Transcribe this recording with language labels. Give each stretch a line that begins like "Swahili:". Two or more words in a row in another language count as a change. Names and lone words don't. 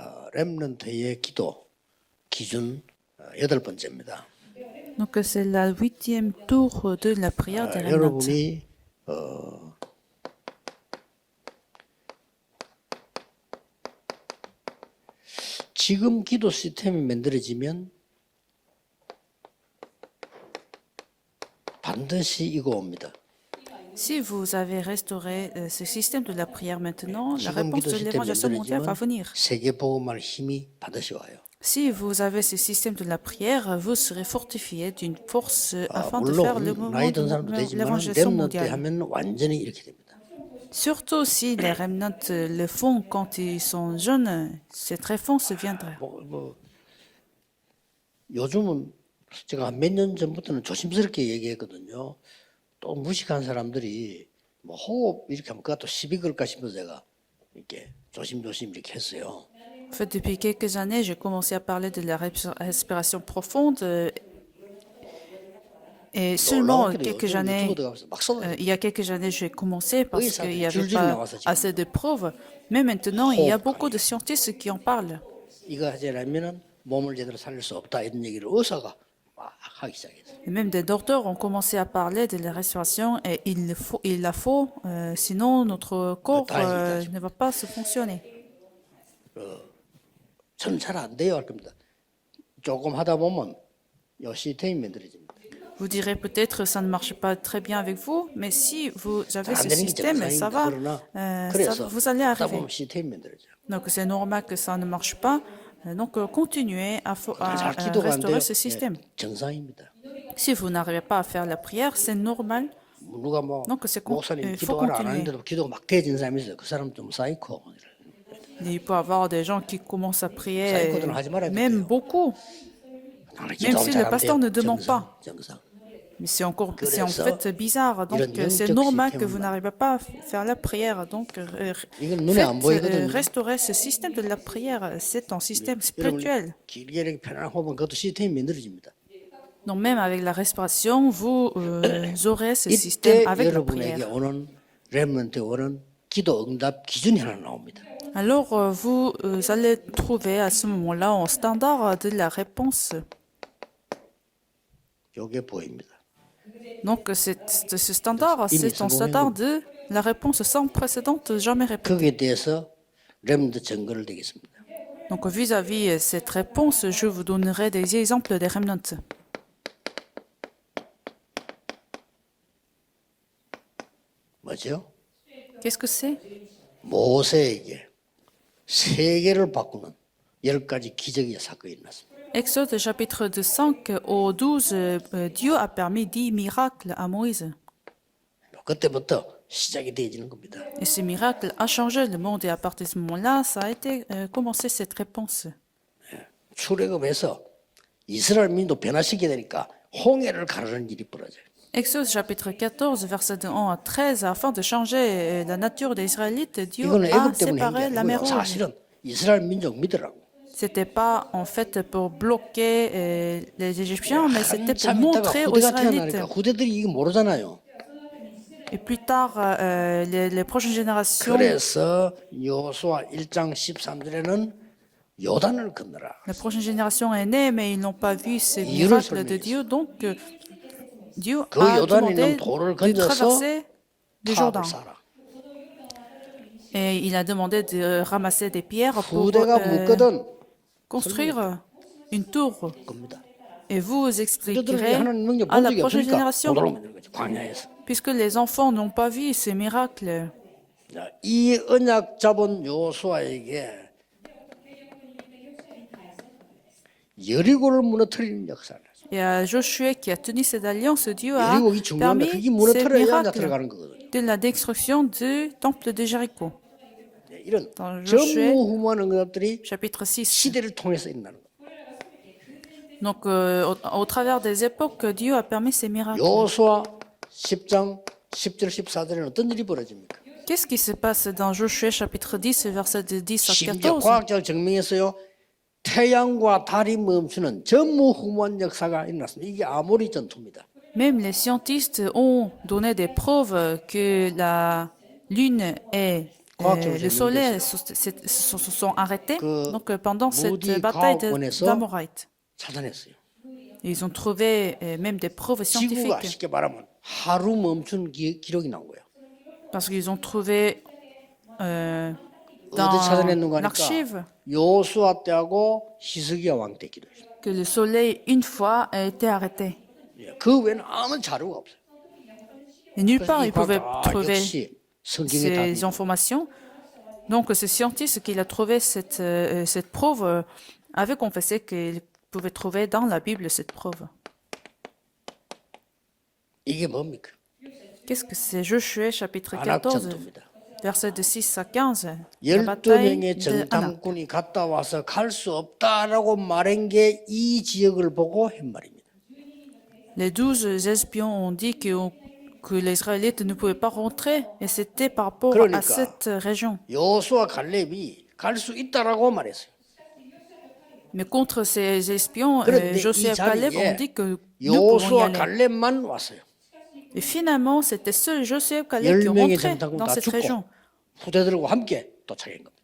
Korean: 렘넌트의 기도 기준 여덟 번째입니다.
French: Donc c'est la 8e tour de la prière des remnants.
Korean: 여러분이 지금 기도 시스템이 만들어지면 반드시 이거 옵니다.
French: Si vous avez restauré ce système de la prière maintenant, la
Korean: 지금
French: réponse
Korean: 기도
French: de
Korean: 시스템이
French: l'évangélisation mondiale va
Korean: 만들어지면
French: venir.
Korean: 세계 복음할 힘이 반드시 와요.
French: Si vous avez ce système de la prière, vous serez fortifié d'une force afin de faire le
Korean: 물론
French: mouvement
Korean: 나이
French: de
Korean: 든 사람도 되지만
French: l'évangélisation
Korean: 렘넌트
French: mondiale.
Korean: 하면 완전히 이렇게 됩니다.
French: Surtout si les remnants le font quand ils sont jeunes, cette réponse viendra.
Korean: 요즘은 제가 몇 년 전부터는 조심스럽게 얘기했거든요. 또 무식한 사람들이 뭐 호흡 이렇게 하면 그것도 시비 걸까 싶어서 제가 이렇게 조심조심 이렇게 했어요.
French: En fait, depuis quelques années, j'ai commencé à parler de la respiration profonde. Et seulement quelques années,
Korean: 유튜브 들어가면서 막 써요.
French: il y a quelques années, j'ai commencé parce
Korean: 의사들이
French: qu'il n'y avait
Korean: 줄줄이
French: pas
Korean: 나와서 지금.
French: assez de preuves. Mais maintenant, il y a
Korean: 호흡
French: beaucoup de scientifiques qui en parlent.
Korean: 이거 하지 않으면 몸을 제대로 살릴 수 없다 이런 얘기를 의사가 막 하기 시작했어요.
French: Et même des docteurs ont commencé à parler de la respiration et il la faut, sinon notre corps ne va pas se fonctionner.
Korean: 저는 잘 안 돼요 할 겁니다. 조금 하다 보면 요 시스템이 만들어집니다.
French: Vous direz peut-être ça ne marche pas très bien avec vous, mais si vous avez ce
Korean: 안 되는 게
French: système, ça va,
Korean: 그래서
French: vous allez
Korean: 하다
French: arriver.
Korean: 보면 시스템이 만들어져요.
French: Donc c'est normal que ça ne marche pas. Donc continuez à
Korean: 잘 기도가 안 돼요.
French: restaurer ce système.
Korean: 정상입니다.
French: Si vous n'arrivez pas à faire la prière, c'est normal.
Korean: 누가 뭐
French: Donc c'est
Korean: 목사님
French: il faut
Korean: 기도를 안
French: continuer.
Korean: 하는데도 기도가 막 돼진 사람이 있어요. 그 사람 좀 사이코.
French: Il peut y avoir des gens qui commencent à prier,
Korean: 사이코들은 하지 말아야
French: même
Korean: 돼요.
French: beaucoup.
Korean: 나는
French: Même
Korean: 기도하면
French: si le
Korean: 잘하면
French: pasteur ne
Korean: 돼요.
French: demande pas.
Korean: 정상.
French: Mais c'est en
Korean: 그래서
French: fait bizarre. Donc
Korean: 이런
French: c'est
Korean: 영적
French: normal que
Korean: 시스템은
French: vous n'arrivez pas à faire la prière. Donc
Korean: 이건 눈에 안 보이거든요.
French: restaurer ce système de la prière. C'est un système spirituel.
Korean: 길게 이렇게 편안한 호흡은 그것도 시스템이 만들어집니다.
French: Donc même avec la respiration, vous aurez ce
Korean: 이때
French: système avec la
Korean: 여러분에게
French: prière.
Korean: 오는 렘넌트에 오는 기도 응답 기준이 하나 나옵니다.
French: Alors vous allez trouver à ce moment-là un standard de la réponse.
Korean: 이게 보입니다.
French: Donc ce standard, c'est un standard de la réponse sans précédent, jamais répétée.
Korean: 거기에 대해서 렘넌트 증거를 드리겠습니다.
French: Donc vis-à-vis cette réponse, je vous donnerai des exemples des remnants.
Korean: 뭐죠?
French: Qu'est-ce que c'est?
Korean: 모세에게 세계를 바꾸는 10가지 기적의 사건이 일어났습니다.
French: Exode chapitre de 5 au 12, Dieu a permis 10 miracles à Moïse.
Korean: 그때부터 시작이 되어지는 겁니다.
French: Et ce miracle a changé le monde et à partir de ce moment-là, ça a été commencé cette réponse.
Korean: 출애굽에서 이스라엘 민족 변화시켜야 되니까 홍해를 가르는 일이 벌어져요.
French: Exode chapitre 14, versets de 1 à 13, afin de changer la nature des Israélites, Dieu
Korean: 이거는
French: a
Korean: 애굽 때문에
French: séparé
Korean: 한게
French: la mer
Korean: 아니고요.
French: Rouge.
Korean: 사실은 이스라엘 민족 믿으라고.
French: C'était pas en fait pour bloquer les Égyptiens, mais c'était pour
Korean: 한참
French: montrer
Korean: 있다가
French: aux
Korean: 후대가
French: Israélites.
Korean: 태어나니까 후대들이 이거 모르잖아요.
French: Et plus tard, les prochaines générations,
Korean: 그래서 여호수아 1장 13절에는 요단을 건너라.
French: la prochaine génération est née, mais ils n'ont pas vu ces
Korean: 이유를
French: miracles de Dieu, donc Dieu
Korean: 그
French: a
Korean: 요단에
French: demandé
Korean: 있는 돌을
French: de
Korean: 건져서
French: traverser le Jourdain.
Korean: 탑을 쌓아라.
French: Et il a demandé de ramasser des pierres pour
Korean: 후대가 묻거든
French: construire une tour.
Korean: 겁니다.
French: Et vous
Korean: 후대들은
French: expliquerez
Korean: 하나님 능력
French: à
Korean: 본
French: la
Korean: 적이
French: prochaine
Korean: 없으니까
French: génération,
Korean: 못 알아듣는 거죠. 광야에서.
French: puisque les enfants n'ont pas vu ces miracles.
Korean: 자, 이 언약 잡은 여호수아에게 여리고를 무너뜨리는 역사를.
French: Et à Josué qui a tenu cette alliance, Dieu a
Korean: 여리고가 중요합니다.
French: permis
Korean: 그게
French: ces
Korean: 무너뜨려야 이제
French: miracles
Korean: 들어가는 거거든요.
French: de la destruction du temple de Jéricho.
Korean: 이런
French: Dans Josué,
Korean: 전무후무한 응답들이
French: chapitre 6.
Korean: 시대를 통해서 일어나는 거예요.
French: Donc, au travers des époques, Dieu a permis ces miracles.
Korean: 여호수아 10장 10절 14절에는 어떤 일이 벌어집니까?
French: Qu'est-ce qui se passe dans Josué, chapitre 10, versets de 10 à
Korean: 심지어
French: 14?
Korean: 과학자가 증명했어요. 태양과 달이 멈추는 전무후무한 역사가 일어났습니다. 이게 아모리 전투입니다.
French: Même les scientifiques ont donné des preuves que la Lune est
Korean: 과학적으로
French: le soleil
Korean: 증명됐어요.
French: se sont arrêtés donc, pendant
Korean: Moody
French: cette bataille
Korean: 과학원에서
French: d'Amorite.
Korean: 찾아냈어요.
French: Ils ont trouvé même des preuves
Korean: 지구가
French: scientifiques
Korean: 쉽게 말하면 하루 멈춘 기록이 나온 거예요.
French: parce qu'ils ont trouvé
Korean: 어디
French: dans
Korean: 찾아냈는가 하니까
French: l'archive
Korean: 요수아 때하고 히스기야 왕 때 기록이에요.
French: que le soleil, une fois, a été arrêté.
Korean: 그 외에는 아무 자료가 없어요.
French: Et nulle
Korean: 그래서
French: part,
Korean: 이
French: ils pouvaient
Korean: 과학자
French: trouver
Korean: 역시 성경의 답이
French: ces informations. Donc, ce scientiste qui a trouvé cette preuve avait confessé qu'il pouvait trouver dans la Bible cette preuve.
Korean: 이게 뭡니까?
French: Qu'est-ce que c'est? Josué chapitre 14,
Korean: 안악전투입니다.
French: versets de 6 à 15. La bataille
Korean: 12명의
French: de Anak.
Korean: 정탐꾼이 갔다 와서 갈 수 없다라고 말한 게 이 지역을 보고 한 말입니다.
French: Les 12 espions ont dit que les Israélites ne pouvaient pas rentrer, et c'était par rapport
Korean: 그러니까.
French: à cette région.
Korean: 요수아 갈렙이 갈 수 있다라고 말했어요.
French: Mais contre ces espions,
Korean: 그런데
French: Josué
Korean: 이
French: et Caleb ont
Korean: 자리에
French: dit que nous pouvons y
Korean: 요수아
French: aller.
Korean: 갈렙만 왔어요.
French: Et finalement, c'était seuls Josué et Caleb qui ont
Korean: 10명의
French: rentré
Korean: 정탐꾼
French: dans
Korean: 다
French: cette région.
Korean: 죽고 후대들과 함께 도착한 겁니다.